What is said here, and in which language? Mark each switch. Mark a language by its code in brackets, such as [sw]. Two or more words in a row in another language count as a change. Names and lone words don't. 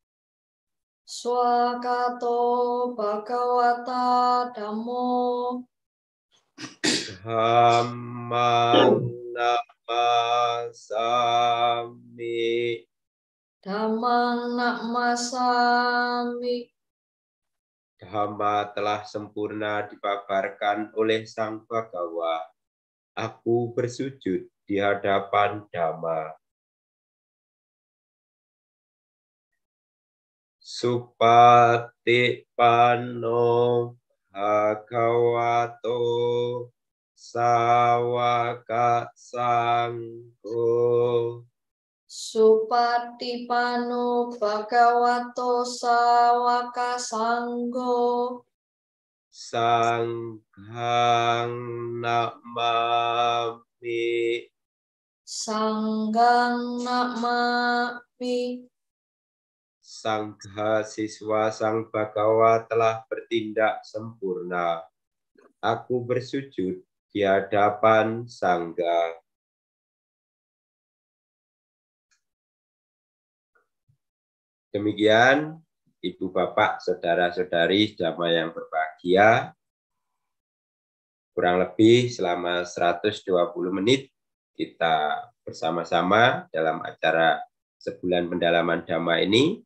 [pi] Swakato Bhagawata Dhammo. Dhammang namasami. Dhammang namasami. [id] Dhamma telah sempurna dipaparkan oleh Sang Bhagawa. Aku bersujud di hadapan Dhamma. [pi] Supatipanno Bhagavato Sawaka Sangho. Supatipanno Bhagavato Sawaka Sangho. Sanghang namami. Sanggang namami. [id] Sangha siswa Sang Bhagawa telah bertindak sempurna. Aku bersujud di hadapan Sangha. Demikian, Ibu Bapak, Saudara-saudari Sedama yang berbahagia, kurang lebih selama 120 menit kita bersama-sama dalam acara Sebulan Pendalaman Dhamma ini.